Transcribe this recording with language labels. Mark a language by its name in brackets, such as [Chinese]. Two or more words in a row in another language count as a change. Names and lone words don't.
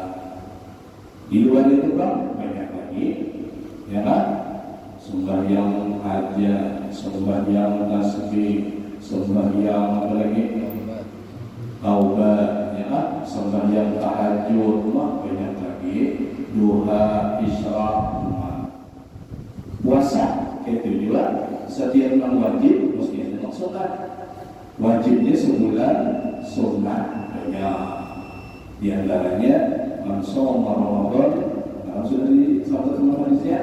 [Indonesian] Di luar itu kan banyak lagi, ya kan? Sembahyang aja, sembahyang tasbih, sembahyang apa lagi? Taubat, ya kan? Sembahyang tahajud, banyak lagi. Duha, isyraq, puasa, itu juga setiap yang wajib mesti ada maksudkan. Wajibnya sebulan, sunnah banyak. Di antaranya Mansum Ramadan, kalau sudah disebut semua hadisnya.